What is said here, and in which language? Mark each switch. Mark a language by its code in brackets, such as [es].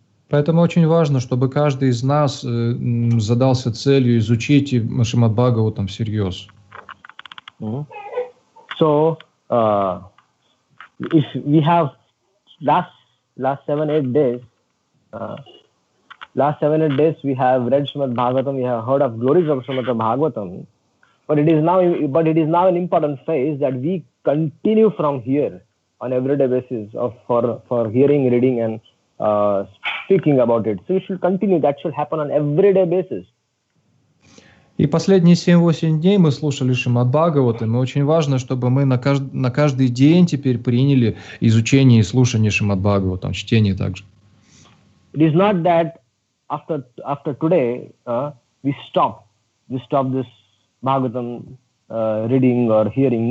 [ru] Поэтому очень важно, чтобы каждый из нас задался целью изучить Шримад-Бхагаватам всерьез. [en] So, if we have last 7-8 days, we have read Shrimad-Bhagavatam, we have heard of glories of Shrimad-Bhagavatam, but it is now an important phase that we continue from here on everyday basis for hearing, reading, and speaking about it. So we should continue. That should happen on everyday basis. [ru] И последние 7-8 дней мы слушали Шримад-Бхагаватам, и очень важно, чтобы мы на каждый день теперь приняли изучение и слушание Шримад-Бхагаватам, чтение также. [en] It is not that after today we stop this Bhagavatam reading or hearing.